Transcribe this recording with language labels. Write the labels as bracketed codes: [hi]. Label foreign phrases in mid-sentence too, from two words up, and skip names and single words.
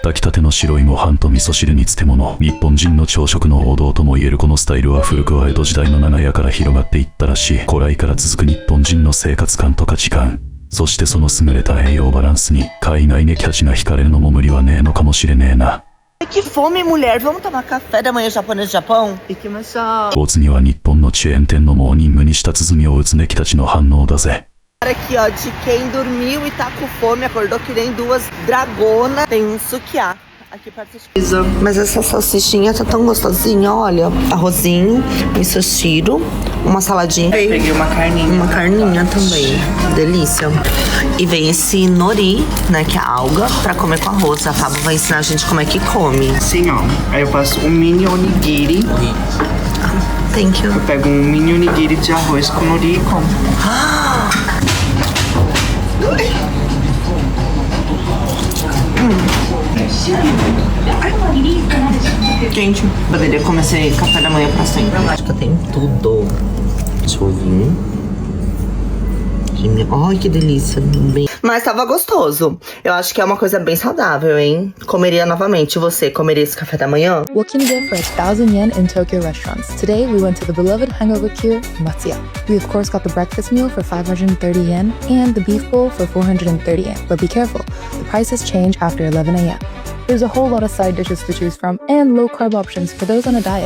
[ja] 炊きたての白いご飯と味噌汁に漬物。日本人の朝食の王道とも言えるこのスタイルは古くは江戸時代の長屋から広がっていったらしい。古来から続く日本人の生活観と価値観。そしてその優れた栄養バランスに海外ネキたちが惹かれるのも無理はねえのかもしれねえな。 [pt] Que fome, mulher. Vamos tomar café da manhã japonês do Japão? [ja] 行きましょう。お次は日本のチェーン店のモーニングに舌鼓を打つネキたちの反応だぜ。 [pt] Aqui, ó, de quem dormiu e tá com fome, acordou que nem duas dragonas. Tem um sukiá. Aqui perto de... Mas essa salsichinha tá tão gostosinha, olha. Arrozinho, misoshiro, uma saladinha. Peguei uma carninha. Uma carninha também. Delícia. E vem esse nori, né, que é a alga, pra comer com arroz. A Fábio vai ensinar a gente como é que come. Sim, ó. Aí eu faço um mini onigiri. [en] Thank you. [pt] Eu pego um mini onigiri de arroz com nori e como. Gente, poderia comer esse café da manhã pra sempre. Acho que tem tudo. Deixa eu vir. Ai, que delícia. Mas tava gostoso. Eu acho que é uma coisa bem saudável, hein? Comeria novamente. Você comeria esse café da manhã? [en] What can you get for 1,000 yen in Tokyo restaurants? Today we went to the beloved hangover cure, Matsuya. We of course got the breakfast meal for 530 yen and the beef bowl for 430 yen. But be careful, the prices change after 11 a.m. There's a whole lot of side dishes to choose from and low carb options for those on a diet.